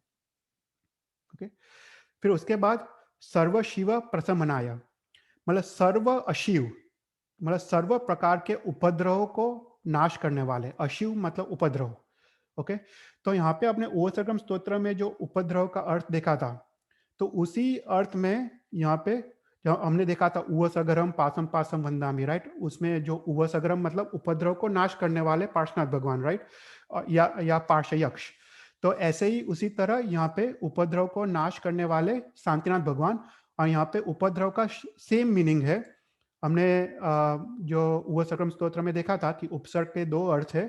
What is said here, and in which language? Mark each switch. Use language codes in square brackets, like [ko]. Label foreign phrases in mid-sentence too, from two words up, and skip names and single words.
[hi] ओके, फिर उसके बाद [sa] सर्व शिव प्रसमनाय, [hi] मतलब सर्व अशिव मतलब सर्व प्रकार के उपद्रव को नाश करने वाले। अशिव मतलब उपद्रव। ओके, तो यहाँ पे अपने ओसर्गम स्तोत्र में जो उपद्रव का अर्थ देखा था, तो उसी अर्थ में यहाँ पे जो हमने देखा था [pra] उवसगरम पासम पासम वंदामि, [hi] राइट। उसमें जो उवसगरम मतलब उपद्रव को नाश करने वाले पार्श्वनाथ भगवान, राइट, या पार्श्वयक्ष। तो ऐसे ही उसी तरह यहाँ पे उपद्रव को नाश करने वाले शांतिनाथ भगवान, और यहाँ पे उपद्रव का [en] same meaning [hi] है। हमने जो उपसर्ग स्तोत्र में देखा था कि उपसर्ग के दो अर्थ है।